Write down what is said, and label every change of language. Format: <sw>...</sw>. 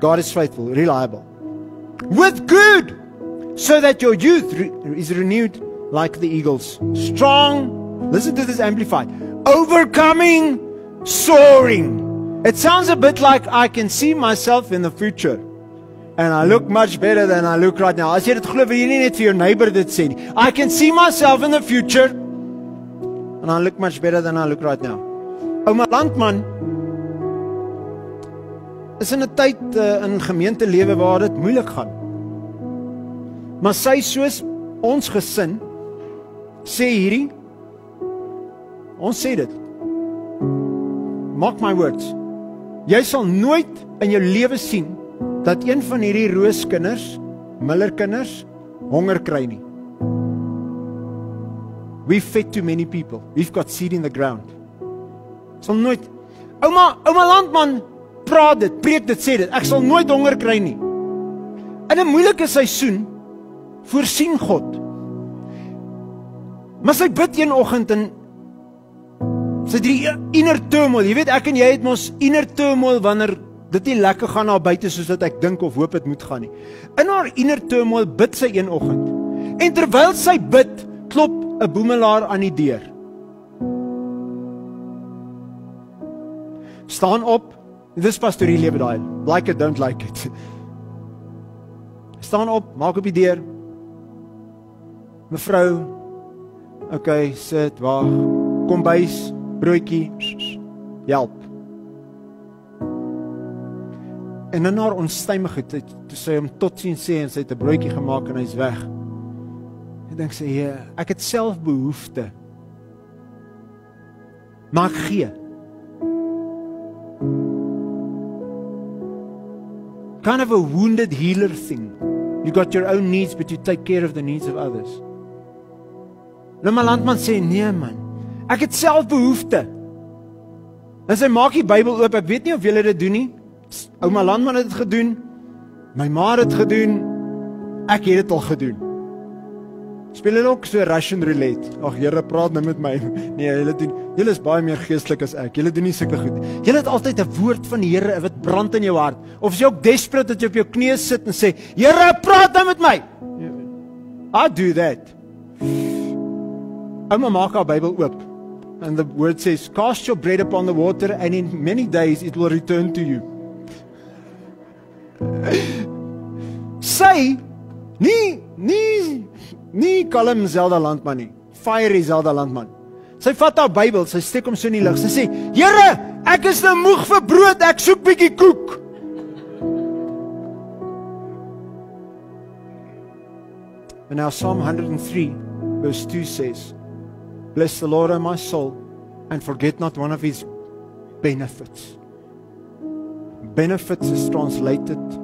<en>God is faithful, reliable. With good, so that your youth is renewed like the eagles. Strong. Listen to this amplified. Overcoming, soaring. It sounds a bit like I can see myself in the future. And I look much better than I look right now.</en> <af>As jy dit glo, wil jy nie net vir jou neighbor dit sê nie.</af> <en>I can see myself in the future. And I look much better than I look right now.</en> <af>Ouma Landman is in 'n tyd in gemeentelewe waar dit moeilik gaan. Maar sy soos ons gesin sê hierdie, ons sê dit.</af> <en>Mark my words.</en> <af>Jy sal nooit in jou lewe sien dat een van hierdie rooskinders, Millerkinders, honger kry nie.</af> <en>We've fed too many people. We've got seed in the ground.</en> <af>Sal nooit. Ouma Landman praat dit, preek dit, sê dit. Ek sal nooit honger kry nie. In 'n moeilike seisoen voorsien God. Maar sy bid een oggend en sy het die</af> <en>inner turmoil.</en> <af>Jy weet, ek en jy het mos</af> <en>inner turmoil</en> <af>wanneer dit nie lekker gaan na buite soos wat ek dink of hoop dit moet gaan nie. In haar</af> <en>inner turmoil</en> <af>bid sy een oggend. En terwyl sy bid, klop 'n boemelaar aan die deur. Staan op. Dis pastorie lewe daai.</af> <en>Like it, don't like it.</en> <af>Staan op, maak op die deur. Mevrou, okay, sit, wag. Kombuis, broodjie, help. En in haar onstuimigheid, toe sy hom totsiens sê en sy het 'n broodjie gemaak en hy's weg. Ek dink sy, ek het self behoefte. Maar ek gee.</af> <en>Kind of a wounded healer thing. You got your own needs, but you take care of the needs of others.</en> <af>Nou my landman sê, nee man, ek het self behoefte. En sy maak die Bybel oop, ek weet nie of julle dit doen nie. Ouma Landman het dit gedoen, my ma het dit gedoen, ek het dit al gedoen. Speel hulle ook so Russian roulette? Ag Here, praat nou met my. Nee, julle is baie meer geestelik as ek. Julle doen nie sulke goed. Julle het altyd 'n woord van die Here wat brand in jou hart. Of jy ook desperate dat jy op jou knieë sit en sê, Here, praat nou met my.</af> <en>I do that.</en> <af>Ouma maak haar Bybel oop.</af> <en>And the word says, cast your bread upon the water and in many days it will return to you.</en> <af>Sy, nie kalm Zelda Landman nie. Fiery Zelda Landman. Sy vat haar Bybel, sy steek hom so in die lug. Sy sê, Here, ek is nou moeg vir brood, ek soek bietjie koek.</af> <en>And now Psalm 103 verse 2 says, bless the Lord, O my soul, and forget not one of His benefits. Benefits is translated.</en>